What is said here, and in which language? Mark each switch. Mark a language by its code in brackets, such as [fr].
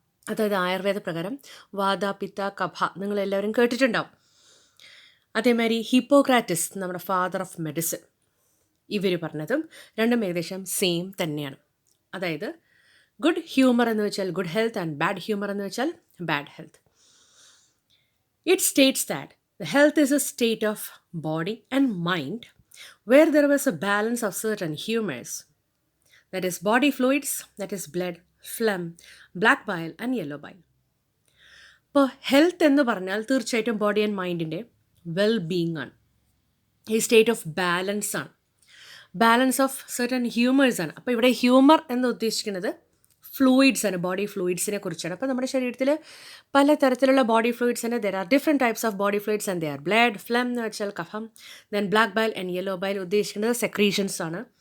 [ml] അതായത് ആയുർവേദ പ്രകാരം വാത, പിത്ത, കഫ നിങ്ങളെല്ലാവരും കേട്ടിട്ടുണ്ടാവും. അതേമാതിരി ഹിപ്പോക്രാറ്റസ്, നമ്മുടെ [en] father of medicine, [ml] ഇവർ പറഞ്ഞതും രണ്ടും ഏകദേശം സെയിം തന്നെയാണ്. [en] അതായത് good humour [ml] എന്ന് വെച്ചാൽ [en] Good health and bad humour എന്ന് വെച്ചാൽ bad health. It states that the health is a state of body and mind where there was a balance of certain humors, that is body fluids, that is blood, phlegm, black bile and yellow bile. [ml] ഇപ്പോൾ health എന്ന് പറഞ്ഞാൽ തീർച്ചയായിട്ടും body and മൈൻഡിൻ്റെ wellbeing ആണ്. [en] ഈ state of balance ആണ്, balance of certain humours ആണ്. [ml] അപ്പോൾ ഇവിടെ ഹ്യൂമർ എന്ന് ഉദ്ദേശിക്കുന്നത് ഫ്ലൂയിഡ്സ് ആണ്, ബോഡി ഫ്ലൂയിഡ്സിനെ കുറിച്ചാണ്. അപ്പോൾ നമ്മുടെ ശരീരത്തിൽ പല തരത്തിലുള്ള ബോഡി ഫ്ലൂയിഡ്സ് ആണ്. [en] there are different types of body fluids and they are blood, phlegm [ml] എന്ന് വെച്ചാൽ കഫം, [en] Then black bile and yellow bile ഉദ്ദേശിക്കുന്നത് secretions ആണ്.